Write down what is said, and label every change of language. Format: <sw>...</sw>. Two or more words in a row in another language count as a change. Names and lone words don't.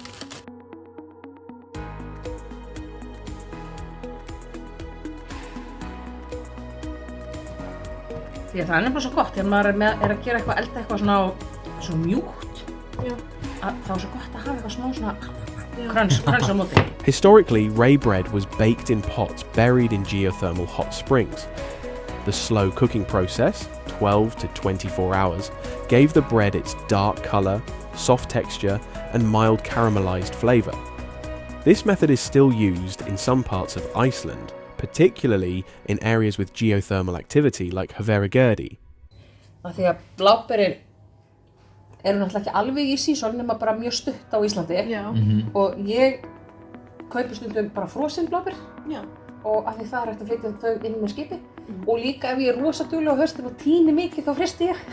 <is>Því að það er nefnilega svo gott þegar maður er að gera eitthvað, elda eitthvað svona mjúkt, að þá er svo gott að hafa eitthvað smá svona crunch á móti.</is> <en>Historically, rye bread was baked in pots buried in geothermal hot springs. The slow cooking process, 12 to 24 hours, gave the bread its dark colour, soft texture, and mild caramelized flavour. This method is still used in some parts of Iceland, particularly in areas with geothermal activity like Hveragerði.</en> <is>Því að bláberin eru náttúrulega ekki alveg í season nema bara mjög stutt á Íslandi. Og ég kaupi stundum bara frosin bláber og af því það er hægt að flytja þau inn með skipi og líka ef ég er rosa dugleg á haustin og tíni mikið þá fristi ég.</is>